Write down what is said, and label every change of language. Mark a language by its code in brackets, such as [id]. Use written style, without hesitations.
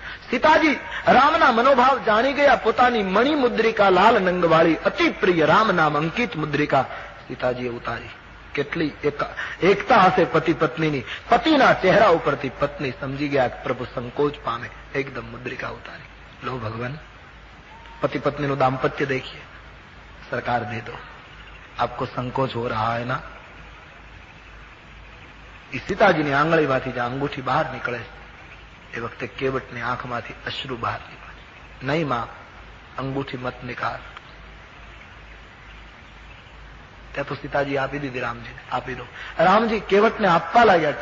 [gu] સીતાજી રામના મનોભાવ જાણી ગયા. પોતાની મણિ મુદ્રિકા લાલ નંગવાળી અતિ પ્રિય રામ નામ અંકિત મુદ્રિકા સીતાજીએ ઉતારી. કેટલી એકતા હશે પતિ પત્નીની. પતિના ચહેરા ઉપરથી પત્ની સમજી ગયા કે પ્રભુ સંકોચ પામે, એકદમ મુદ્રિકા ઉતારી. લો ભગવાન, [hi] पति पत्नी નું दाम्पत्य देखिए, सरकार दे दो, आपको संकोच हो रहा है ना. [gu] सीताजीની આંગળીમાંથી જે અંગૂઠી બહાર નીકળે એ વખતે કેવટની આંખમાંથી અશ્રુ બહાર નીકળે. [hi] નહીં માં, અંગૂઠી મત નિકાળ. [gu] ત્યાં તો સીતાજી આપી દીધી રામજીને, આપી દો. રામજી કેવટને આપવા લાગ્યા.